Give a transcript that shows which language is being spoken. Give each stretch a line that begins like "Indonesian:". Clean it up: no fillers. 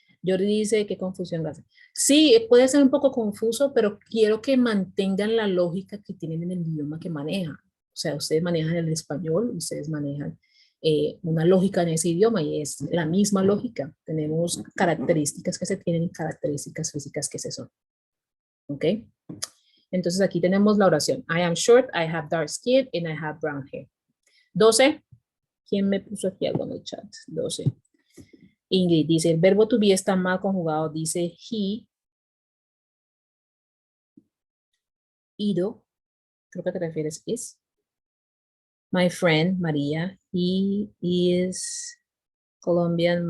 Spanish: Jordi dice, ¿qué confusión hace? Sí, puede ser un poco confuso, pero quiero que mantengan la lógica que tienen en el idioma que manejan. O sea, ustedes manejan el español, ustedes manejan una lógica en ese idioma y es la misma lógica. Tenemos características que se tienen y características físicas que se son. ¿Ok? Entonces aquí tenemos la oración.
English: I am short, I have dark skin, and I have brown hair. 12.
Spanish: ¿Quién me puso aquí algo en el chat? 12. Ingrid dice, el verbo to be está mal conjugado. Dice he, ido, creo que te refieres is.
English: My friend, María, he is Colombian.